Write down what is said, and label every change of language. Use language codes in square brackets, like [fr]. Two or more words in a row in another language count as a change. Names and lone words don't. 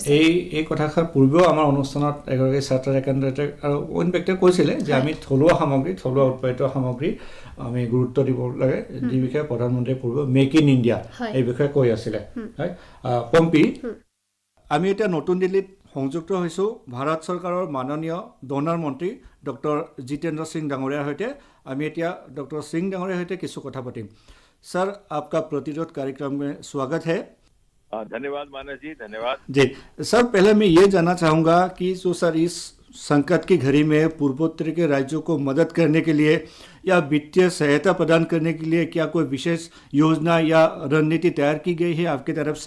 [as] এই কথাষাৰ পূৰ্বেও আমাৰ অনুষ্ঠানত এগৰাকী ছাত্ৰ কেন্দ্ৰতে আৰু অইন ব্যক্তিয়ে কৈছিলে যে আমি থলুৱা সামগ্ৰী, থলুৱা উৎপাদিত সামগ্ৰী আমি গুৰুত্ব দিব লাগে, যি বিষয়ে প্ৰধানমন্ত্ৰীয়ে পূৰ্বে মেক ইন ইণ্ডিয়া এই বিষয়ে কৈ আছিলে। হয়, পম্পী, আমি এতিয়া নতুন দিল্লীত সংযুক্ত হৈছোঁ ভাৰত চৰকাৰৰ মাননীয় ডনাৰ মন্ত্ৰী ডক্টৰ জিতেন্দ্ৰ সিং ডাঙৰীয়াৰ সৈতে। আমি এতিয়া ডক্টৰ সিং ডাঙৰীয়াৰ সৈতে কিছু কথা পাতিম। [hi] सर, आपका प्रतिरोध कार्यक्रम में स्वागत है। धन्यवाद मानस जी, धन्यवाद जी। सर, पहले मैं ये जानना चाहूँगा कि जो सर इस संकट की घड़ी में पूर्वोत्तर के राज्यों को मदद करने के लिए या वित्तीय सहायता प्रदान करने के लिए क्या कोई विशेष योजना या रणनीति तैयार की गई है आपकी तरफ से?